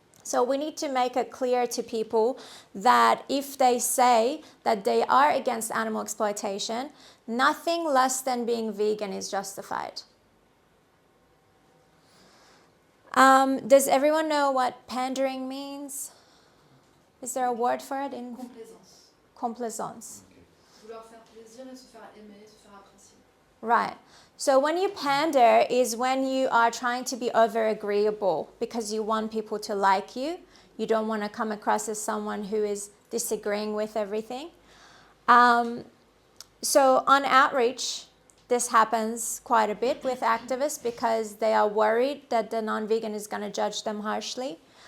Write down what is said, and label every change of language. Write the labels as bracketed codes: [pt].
[en] So we need to make it clear to people that if they say that they are against animal exploitation, nothing less than being vegan is justified. Does everyone know what pandering means? Is there a word for it? [fr] Complaisance. Complaisance. Vouloir faire plaisir et se faire aimer, se faire apprécier. [en] Right. So when you pander is when you are trying to be over agreeable because you want people to like you. You don't want to come across as someone who is disagreeing with everything. So on outreach, this happens quite a bit with activists because they are worried that the non-vegan is going to judge them harshly.